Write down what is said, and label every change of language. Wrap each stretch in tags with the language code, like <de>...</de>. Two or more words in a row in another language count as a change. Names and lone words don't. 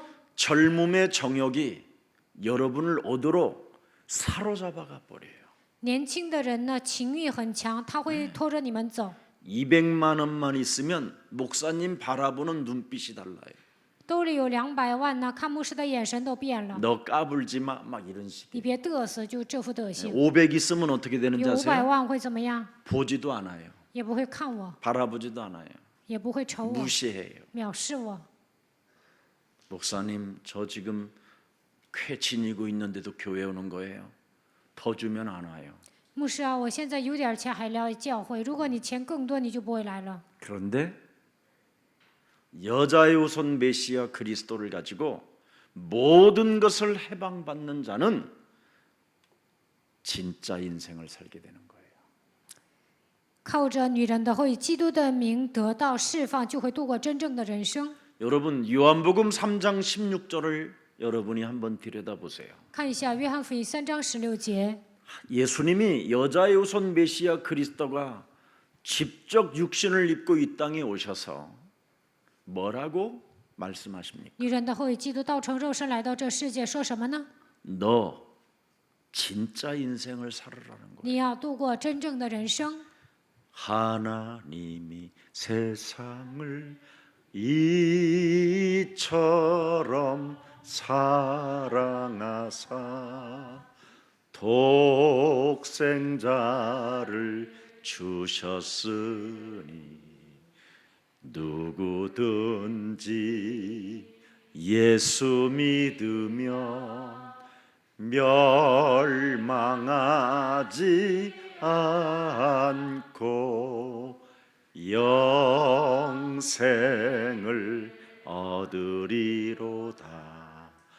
<ko>젊음의 정욕이 여러분을 어디로 사로잡아가 버려요.</ko> <zh>年轻的人呢，情欲很强，他会拖着你们走。</zh> <ko>200만 원만 있으면 목사님 바라보는 눈빛이 달라요.</ko> <zh>兜里有200万呢，看牧师的眼神都变了。</zh> <ko>너 까불지 마, 막 이런 식.</ko> <zh>你别嘚瑟，就这副德行。</zh> <ko>500 있으면 어떻게 되는지</ko> <zh>有500</zh> <ko>아세요?</ko> <zh>万会怎么样？</zh> <ko>보지도 않아요.</ko> <zh>也不会看我，</zh> <ko>바라보지도 않아요.</ko> <zh>也不会瞅我，</zh> <ko>무시해요.</ko> <zh>藐视我。</zh> <ko>목사님, 저 지금 쾌 지니고 있는데도 교회 오는 거예요. 더 주면 안 와요.</ko> <zh>牧师啊，我现在有点钱还来教会，如果你钱更多，你就不会来了。</zh> <ko>그런데 여자의 후손 메시아 그리스도를 가지고 모든 것을 해방받는 자는 진짜 인생을 살게 되는 거예요.</ko> <zh>靠着女人的后裔基督的名得到释放，就会度过真正的人生。</zh> <ko>여러분 요한복음 3장 16절을 여러분이 한번 들여다보세요.</ko> <zh>看一下约翰福音3章16节，</zh> <ko>예수님이 여자의 후손 메시아 그리스도가 직접 육신을 입고 이 땅에 오셔서 뭐라고 말씀하십니까?</ko> <zh>女人的后裔基督道成肉身来到这世界，说什么呢？</zh> <ko>너 진짜 인생을 살으라는 거예요.</ko> <zh>你要度过真正的人生。</zh> <ko>하나님이 세상을 이처럼 사랑하사 독생자를 주셨으니 누구든지 예수 믿으면 멸망하지 않고 영생을 얻으리로다.</ko>